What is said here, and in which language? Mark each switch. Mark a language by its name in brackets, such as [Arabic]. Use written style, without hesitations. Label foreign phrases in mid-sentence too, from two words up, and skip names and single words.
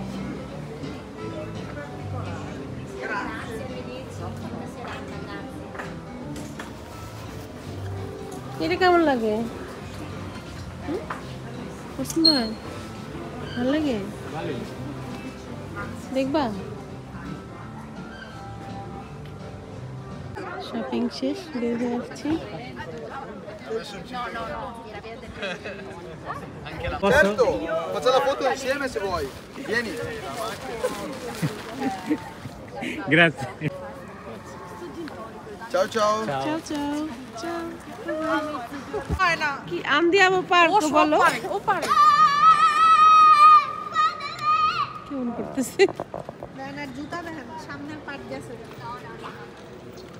[Bangla] এটা কেমন লাগে? পছন্দ হয়? ভালো লাগে? দেখবা? শপিং শেষ, বের হয়ে আসছি। [Italian] Certo, faccia la foto insieme se vuoi. Vieni. Grazie. Ciao ciao. ciao ciao ciao. [Bangla] হয় না কি আন্দিয়াবো পার্ক বলো? ও পারে কেমন করতেছে? না জুতা দেখেন সামনের পাট গেছে